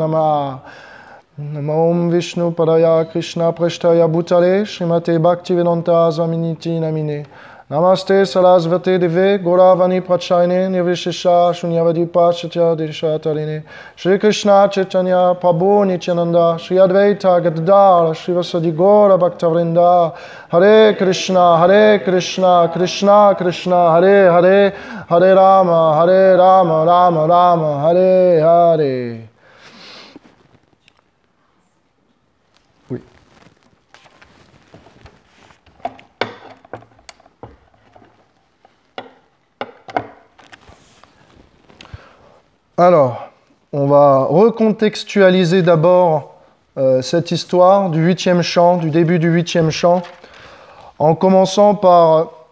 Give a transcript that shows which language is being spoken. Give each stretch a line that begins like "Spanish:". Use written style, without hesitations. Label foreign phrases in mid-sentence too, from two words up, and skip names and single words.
Sanskrit: नमः नमो ओम् विष्णु पादाय कृष्ण प्रेष्ठाय भूतले श्रीमते भक्तिवेदान्त स्वामिनिति नामिने नमस्ते सरस्वते देवे गौरवाणी प्रचयने निर्विशेष शून्यवादिप चत्य देशतारिणे श्री कृष्ण चैतन्य प्रभु नित्यानन्द श्री अद्वैत गदाधर श्री वसादि गौर भक्तवृन्द हरे कृष्ण कृष्ण कृष्ण हरे हरे हरे राम राम राम हरे हरे.
French: Alors, on va recontextualiser d'abord cette histoire du 8e chant, du début du 8e chant, en commençant par